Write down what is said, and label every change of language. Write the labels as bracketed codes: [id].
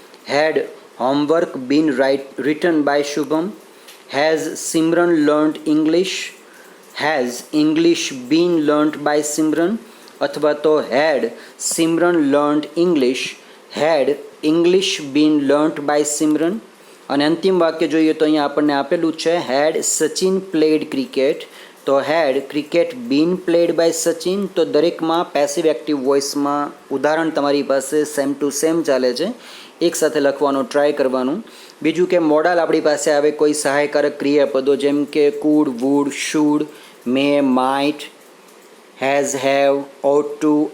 [en] Had homework been written by Shubham? Has Simran learnt English? Has English been learnt by Simran? અથવા તો had Simran learnt English? Had English been learnt by Simran? [gu] અને અંતિમ વાક્ય જોઈએ તો અહીંયા આપણને આપેલું છે had Sachin played cricket? [en] તો had cricket been played by Sachin? [gu] તો દરેકમાં પેસિવ એક્ટિવ વોઇસમાં ઉદાહરણ તમારી પાસે સેમ ટુ સેમ ચાલે છે. એક સાથે લખવાનું ટ્રાય કરવાનું. બીજું કે મોડાલ આપણી પાસે આવે કોઈ સહાયકારક ક્રિયાપદો જેમ કે food, wood, should, May, might, has, have, oat two.